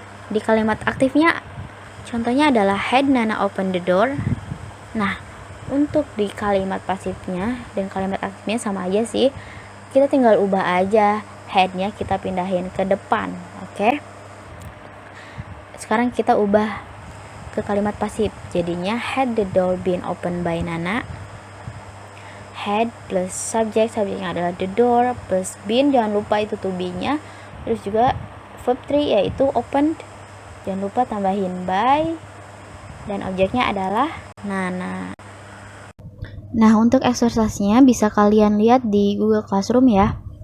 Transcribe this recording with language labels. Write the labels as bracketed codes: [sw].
[id] Di kalimat aktifnya, contohnya adalah [en] had Nana open the door. [id] Nah, untuk di kalimat pasifnya dan kalimat aktifnya sama aja sih. Kita tinggal ubah aja had-nya, kita pindahin ke depan. Oke. Sekarang kita ubah ke kalimat pasif. Jadinya [en] had the door been opened by Nana. [id] Had plus subjek, subjeknya adalah the door, plus been, jangan lupa itu to be-nya, terus juga verb 3 yaitu opened, jangan lupa tambahin by, dan objeknya adalah Nana. Nah, untuk exercise-nya bisa kalian lihat di Google Classroom ya.